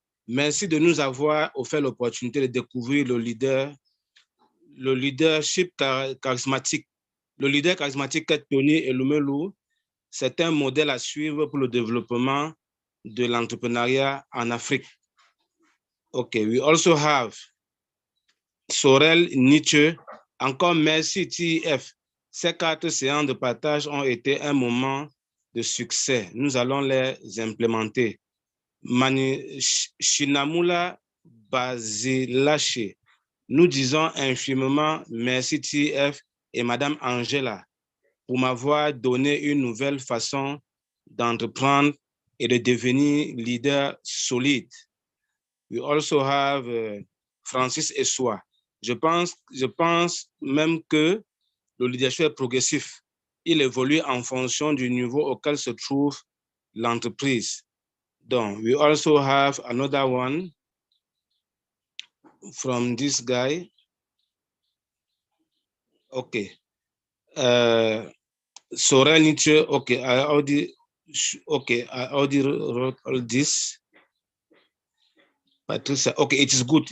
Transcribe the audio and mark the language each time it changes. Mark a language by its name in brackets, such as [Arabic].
[French] Merci de nous avoir offert l'opportunité de découvrir le leadership charismatique. Le leader charismatique qu'est Tony Elumelu, c'est un modèle à suivre pour le développement de l'entrepreneuriat en Afrique. [English] Okay, we also have Sorel Nietzsche. [French] Encore merci TF. Ces 4 séances de partage ont été un moment de succès. Nous allons les implémenter. Mani Shinamula Bazilache. Nous disons infiniment merci TF et Madame Angela pour m'avoir donné une nouvelle façon d'entreprendre et de devenir leader solide. [English] We also have Francis Essoa. [French] Je pense même que le leadership est progressif. Il évolue en fonction du niveau auquel se trouve l'entreprise. [English] Donc, we also have another one from this guy. Okay. Sorel Nietzsche. Okay, I already wrote all this. Patricia. Okay, it is good.